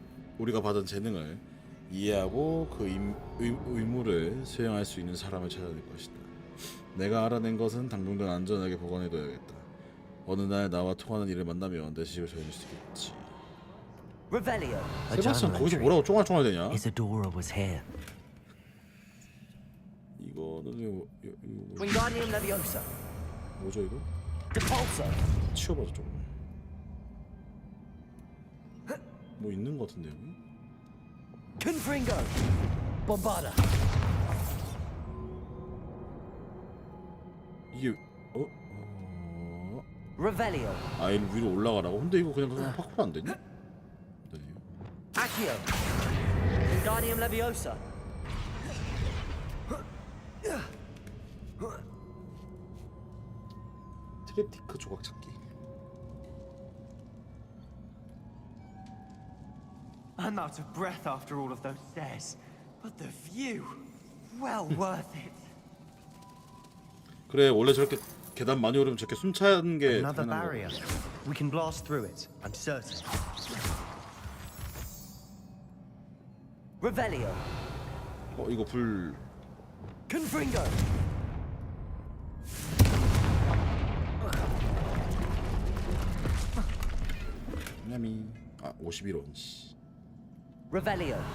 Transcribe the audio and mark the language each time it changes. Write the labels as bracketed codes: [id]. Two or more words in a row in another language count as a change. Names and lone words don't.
[ko] 우리가 받은 재능을 이해하고 그 의무를 수행할 수 있는 사람을 찾아낼 것이다. 내가 알아낸 것은 당분간 안전하게 보관해둬야겠다. 어느 날 나와 통하는 이를 만나면 내 시집을 전해줄 수 있겠지. 세바스찬 거기서 뭐라고 쫑알쫑알대냐? [en] Isadora was here. [ko] 이거는 Wingardium Leviosa. 뭐죠 이거? Depulso. 치워봐서 좀. 뭐 있는 것 같은데 여기? Confringo. Bombarda. 이게 Revelio. 아, 이 위로 올라가라고? 근데 이거 그냥 파쿠르 안 되냐? Accio. Wingardium Leviosa. 트립티크 조각 찾기. [en] I'm out of breath after all of those stairs, but the view, well worth it. [ko] 그래, 원래 저렇게 계단 많이 오르면 저렇게 숨 차는 게 [en] Another [ko] 당연한 [en] barrier. [ko] 거야. [en] We can blast through it, I'm certain. [ko] Revelio. 이거 불. Confringo. 냠이. 아, 51원. Revelio.